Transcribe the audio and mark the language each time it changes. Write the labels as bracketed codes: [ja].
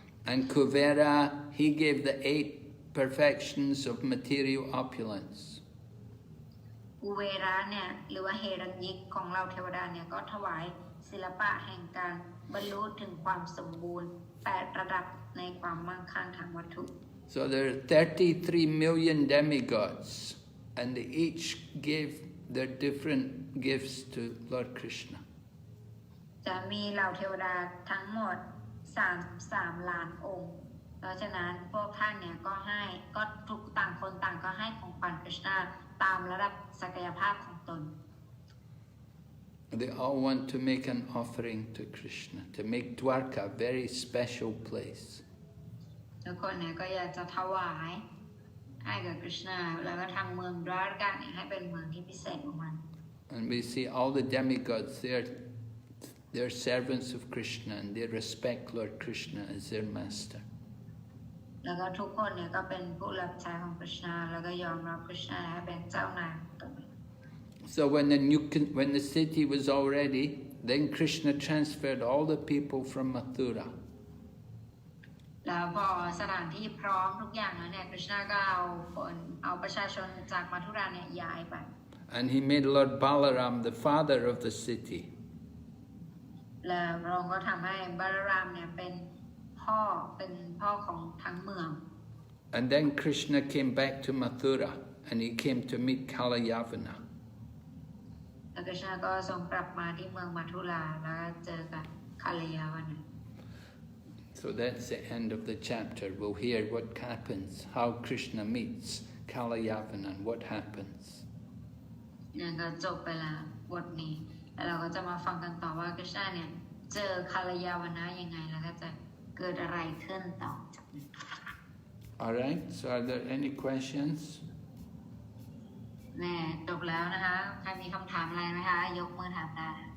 [en] And Kuvera, he gave the 8 perfections of material opulence. [th] อุเวระเนี่ยหรือว่าเฮรัญยิกของเราเทวดาเนี่ยก็ถวายศิลปะแห่งการบรรลุถึงความสมบูรณ์8ระดับในความมั่งคั่งทางวัตถุ [en] So there are 33 million demigods, and they each gave their different gifts to Lord Krishna. [th] จะมีเหล่าเทวดาทั้งหมด3 ล้านองค์เพราะฉะนั้นพวกท่านเนี่ยก็ทุกต่างคนต่างก็ให้ของขวัญคริชนาตามระดับศักยภาพของตน [en] They all want to make an offering to Krishna, to make Dvārakā a very special place. [th] ทุกคนเนี่ยก็อยากจะถวายให้กับคริชนาแล้วก็ทำเมืองดวารากาเนี่ยให้เป็นเมืองที่พิเศษของมัน [en] And we see all the demigods, they're servants of Krishna, and they respect Lord Krishna as their master. [th] แล้วก็ทุกคนเนี่ยก็เป็นผู้รับใช้ของคริชนาแล้วก็ยอมรับคริชนาให้เป็นเจ้านายของตน [en] So when the city was all ready, then Krishna transferred all the people from Mathura. [th] แล้วพอสถานที่พร้อมทุกอย่างแล้วเนี่ยคริชนาก็เอาประชาชนจากมัทุราเนี่ยย้ายไป [en] And he made Lord Balaram the father of the city. [th] แล้วพระองค์ก็ทำให้บาลารามเนี่ยเป็นพ่อของทั้งเมือง [en] And then Krishna came back to Mathura, and he came to meet Kalayavana. [th] แล้วคริชนาก็ทรงกลับมาที่เมืองมัทุราแล้วเจอกับคาลยาวนะ [en] So that's the end of the chapter. We'll hear what happens, how Krishna meets Kalayavana and what happens. [th] เนี่ยก็จบไปแล้วบทนี้แล้วเราก็จะมาฟังกันต่อว่าคริชนาเนี่ยเจอคาลยาวนะยังไงแล้วก็จะเกิดอะไรขึ้นต่อจากนี้ [en] All right, so are there any questions? [th] แน่จบแล้วนะคะใครมีคำถามอะไรไหมคะยกมือถามได้